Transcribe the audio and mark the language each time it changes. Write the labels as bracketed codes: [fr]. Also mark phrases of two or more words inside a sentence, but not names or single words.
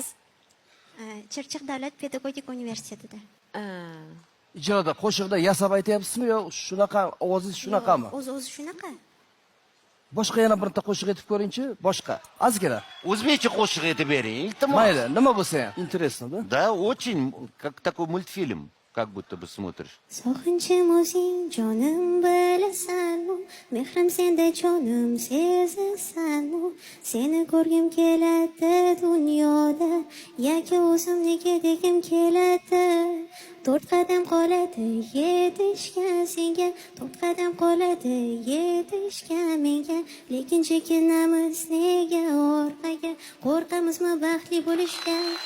[uz] Chirchiq davlat pedagogik universitetida. Ijroda qo'shiqda yasab aytyapsizmi yo shunaqa ovozingiz shunaqami? O'zi shunaqa. Boshqa yana birta qo'shiq aytib ko'ring-chi, boshqa. Ozgina. O'zbekcha qo'shiq aytib bering, iltimos. Mayli, nima bo'lsa ham [ru] интересно, да? Да, очень, как такой мультфильм, как будто бы смотришь. [uz] Sog'inchim o'zing jonim bilasanmi, mehrim senda jonim sezasanmi, seni ko'rgim keladi dunyoda, yoki o'zimniki degim keladi. 4 qadam qoladi yetishgan senga, 4 qadam qoladi yetishgan menga, lekin chekinamiz nega orqaga, qo'rqamizmi baxtli bo'lishga.